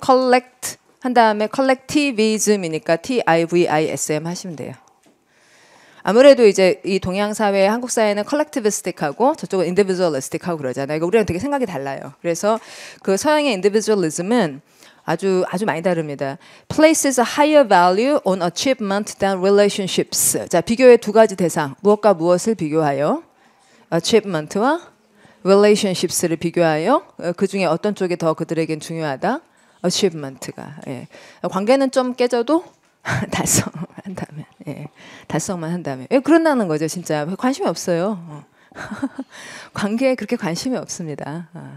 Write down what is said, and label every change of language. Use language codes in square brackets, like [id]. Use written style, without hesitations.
[ko] collect 한 다음에 collectivism이니까 T-I-V-I-S-M 하시면 돼요. 아무래도 이제 이 동양 사회, 한국 사회는 collectivistic하고 저쪽은 individualistic하고 그러잖아요. 이거 우리랑 되게 생각이 달라요. 그래서 그 서양의 individualism은 아주 많이 다릅니다. [en] Places a higher value on achievement than relationships. [ko] 자, 비교의 두 가지 대상. 무엇과 무엇을 비교하여? achievement와 relationships를 비교하여 그 중에 어떤 쪽이 더 그들에겐 중요하다? achievement가. 예. 관계는 좀 깨져도 달성한다면, 예. 달성만 한다면. 예, 그런다는 거죠, 진짜. 관심이 없어요. 관계에 그렇게 관심이 없습니다.